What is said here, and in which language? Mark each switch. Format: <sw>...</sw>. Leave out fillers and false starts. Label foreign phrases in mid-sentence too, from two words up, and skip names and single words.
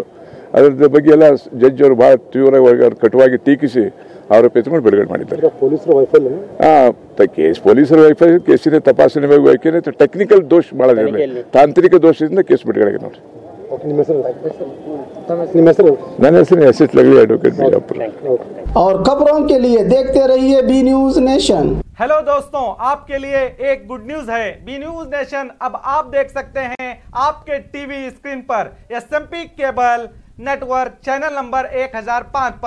<kn>ಅದರ ಬಗ್ಗೆ ಎಲ್ಲ ಜಡ್ಜ್ ಅವರು ಭಾಳ ತೀವ್ರವಾಗಿ ಅವ್ರು ಕಟುವಾಗಿ ಟೀಕಿಸಿ ಆರೋಪಿತರನ್ನು ಬಿಡುಗಡೆ ಮಾಡಿದ್ದಾರೆ. ಪೊಲೀಸರ ವೈಫಲ್ಯ ಕೇಸಿನ ತಪಾಸಣೆ ವೈಫಲ್ಯ ಟೆಕ್ನಿಕಲ್ ದೋಷ ಭಾಳ ಇದೆ, ತಾಂತ್ರಿಕ ದೋಷದಿಂದ ಕೇಸ್ ಬಿಡುಗಡೆ ನೋಡಿ. ನನ್ನ ಹೆಸರು ಎಸ್ ಲಗಲಿ,</kn> <hi>एडवोकेट बीजापुर। और खबरों के लिए देखते रहिए बी न्यूज नेशन। हेलो दोस्तों, आपके लिए एक</hi> <en>good news</en> <hi>है। बी न्यूज नेशन अब आप देख सकते हैं आपके</hi> <en>TV screen</en> <hi>पर एसएमपी केबल नेटवर्क</hi> <en>channel number</en> <hi>1005 पर।</hi>